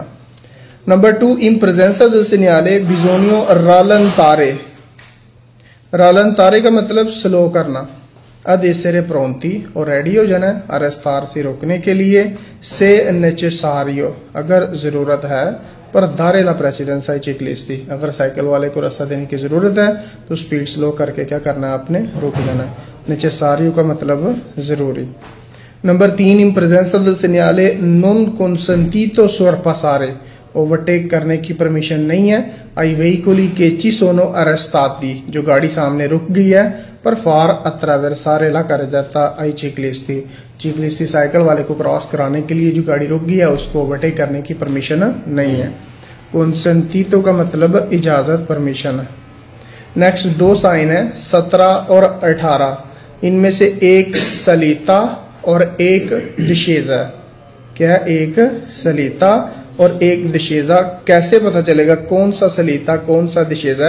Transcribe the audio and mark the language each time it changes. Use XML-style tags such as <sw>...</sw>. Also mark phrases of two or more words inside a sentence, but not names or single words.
<hi>नंबर 2,</hi> <it>in presenza del segnale bisogna rallentare, rallentare</it> <hi>का मतलब स्लो करना,</hi> <it>ad essere pronti</it> <hi>और रेडी हो जाना, arrestarsi रोकने के लिए,</hi> <it>se necessario</it> <hi>अगर जरूरत है,</hi> <it>पर dare la precedenza ai ciclisti,</it> <hi>अगर साइकिल वाले को रास्ता देने की जरूरत है तो स्पीड स्लो करके क्या करना है आपने, रुक जाना है। necessario का मतलब जरूरी। नंबर 3,</hi> <it>in presenza del segnale non consentito sorpassare,</it> <hi>ओवरटेक करने की परमिशन नहीं है, आई</hi> <it>veicoli che ci sono arrestati,</it> <hi>जो गाड़ी सामने रुक गई है, पर</hi> <it>far attraversare la carreggiata ai ciclisti,</it> <hi>ciclisti साइकिल वाले को क्रॉस कराने के लिए जो गाड़ी रुक गई है उसको ओवरटेक करने की परमिशन नहीं है। consentito का मतलब इजाजत, परमिशन। नेक्स्ट 2 साइन है 17 और 18, इनमें से एक सलीता और एक डिशेजा, क्या एक सलीता और एक दिशेजा, कैसे पता चलेगा कौन सा सलीता कौन सा दिशेजा?</hi>